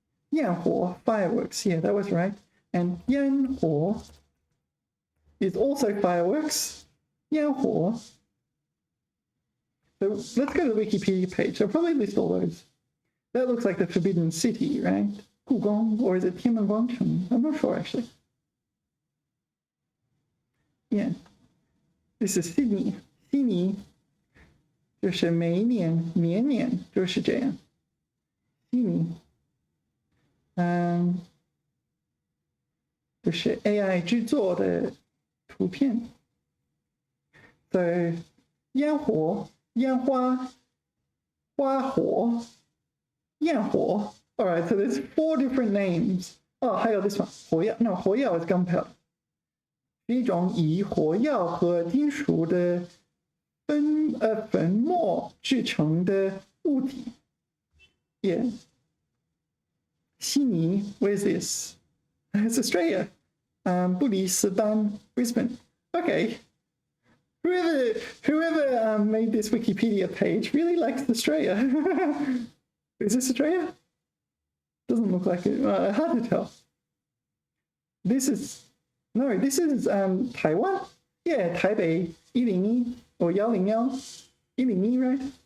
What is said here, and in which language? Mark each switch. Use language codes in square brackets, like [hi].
[en] 焰火, fireworks. Yeah, that was right. And 烟火 is also fireworks. [zh] 烟火. [en] So let's go to the Wikipedia page. I'll probably list all those. That looks like the Forbidden City, right? 故宫, or is it 天安门广场? I'm not sure, actually. Yeah. This is Sydney. [zh] 悉尼就是每一年年年就是这样。悉尼，就是 AI 制作的图片。对，烟火、烟花、花火、焰火。 [en] All right, so there's 4 different names. Oh, [zh] 还有 [en] this one. 火药 ，no, 火药 is gunpowder. [zh] 是一种以火药和金属的粉末制成的物体。 [en] Yeah. 悉尼 where is this? It's Australia. [zh] 布里斯班 Brisbane. [en] Okay. Whoever made this Wikipedia page really likes Australia. Is this Australia? Doesn't look like it. Hard to tell. This is Taiwan. Yeah, Taipei 101 or 101. 101, right?